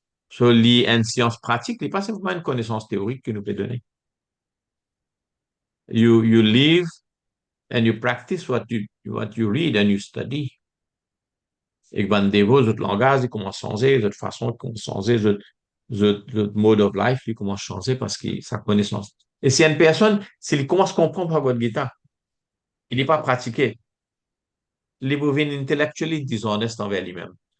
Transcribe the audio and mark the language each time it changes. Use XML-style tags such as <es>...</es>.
<fr>So, une science pratique, n'est pas simplement une connaissance théorique que nous peut donner.</fr> <en>You live and you practice what you read and you study.</en> <fr>Et que ben, des autres langages, ils commencent à changer, les autres façons, ils commencent à changer, les autres</fr> <en>mode of life,</en> <fr>ils commencent à changer parce que sa connaissance. Et si une personne, s'il commence à comprendre Bhagavad Gita, il n'est pas pratiqué, il est devenu</fr> <en>intellectually dishonest</en> <fr>envers lui-même.</fr>